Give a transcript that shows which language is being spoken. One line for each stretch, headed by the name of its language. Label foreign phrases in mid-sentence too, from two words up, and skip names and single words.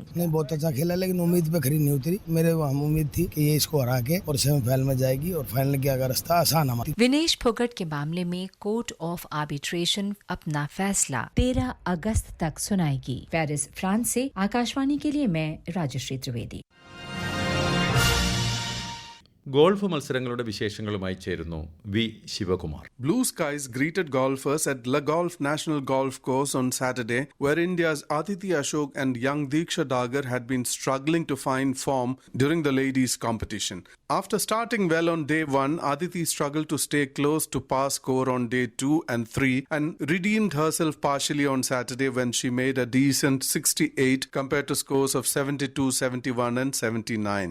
Hindi: ने बहुत अच्छा खेला, लेकिन उम्मीद पे खरी नहीं उतरी। मेरे हम उम्मीद थी कि ये इसको हरा के और सेमीफाइनल में जाएगी और फाइनल का रास्ता आसान हमारा। विनेश फोगट के मामले में कोर्ट ऑफ आर्बिट्रेशन अपना फैसला 13 अगस्त तक सुनाएगी। पेरिस, फ्रांस से आकाशवाणी के लिए मैं राजश्री त्रिवेदी।
Malayalam: ഗോൾഫ് മത്സരങ്ങളുടെ വിശേഷങ്ങളുമായി ചേരുന്നു വി ശിവകുമാർ.
English: Blue skies greeted golfers at Le Golf National Golf Course on Saturday, where India's Aditi Ashok and young Diksha Dagar had been struggling to find form during the ladies' competition. After starting well on day 1, Aditi struggled to stay close to par score on day 2 and 3 and redeemed herself partially on Saturday when she made a decent 68 compared to scores of 72, 71 and 79.